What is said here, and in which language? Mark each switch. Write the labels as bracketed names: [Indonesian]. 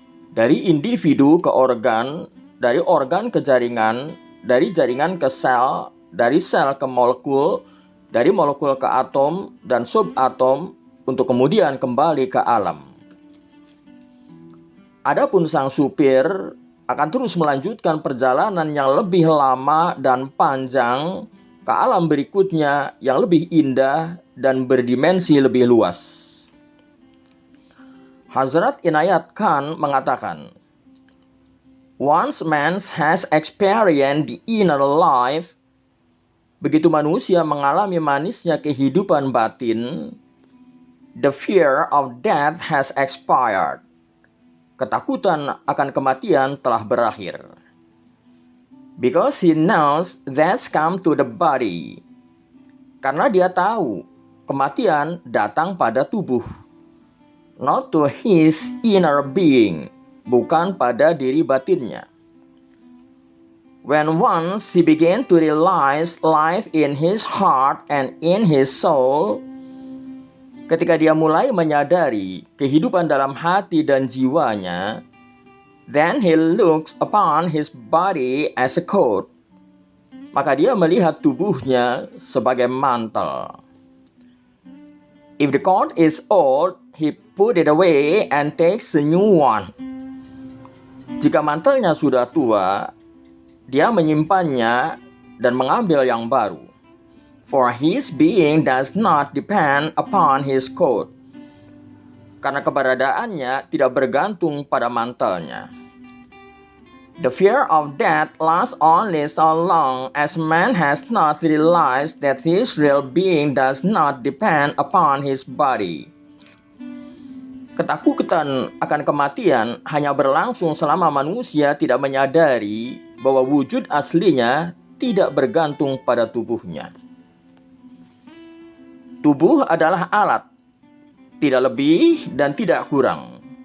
[Indonesian] Dari individu ke organ, dari organ ke jaringan, dari jaringan ke sel, dari sel ke molekul, dari molekul ke atom dan subatom, untuk kemudian kembali ke alam. Adapun sang supir akan terus melanjutkan perjalanan yang lebih lama dan panjang ke alam berikutnya yang lebih indah dan berdimensi lebih luas. [English] Hazrat Inayat Khan [Indonesian] mengatakan, [English] "Once man has experienced the inner life," [Indonesian] begitu manusia mengalami manisnya kehidupan batin, [English] "the fear of death has expired." [Indonesian] Ketakutan akan kematian telah berakhir. [English] Because he knows that's come to the body. [Indonesian] Karena dia tahu kematian datang pada tubuh. [English] Not to his inner being. [Indonesian] Bukan pada diri batinnya. [English] When once he began to realize life in his heart and in his soul, [Indonesian] ketika dia mulai menyadari kehidupan dalam hati dan jiwanya, [English] then he looks upon his body as a coat. [Indonesian] Maka dia melihat tubuhnya sebagai mantel. [English] If the coat is old, he put it away and takes a new one. [Indonesian] Jika mantelnya sudah tua, dia menyimpannya dan mengambil yang baru. [English] For his being does not depend upon his coat. [Indonesian] Karena keberadaannya tidak bergantung pada mantelnya. [English] The fear of death lasts only so long as man has not realized that his real being does not depend upon his body. [Indonesian] Ketakutan akan kematian hanya berlangsung selama manusia tidak menyadari bahwa wujud aslinya tidak bergantung pada tubuhnya. Tubuh adalah alat, tidak lebih dan tidak kurang.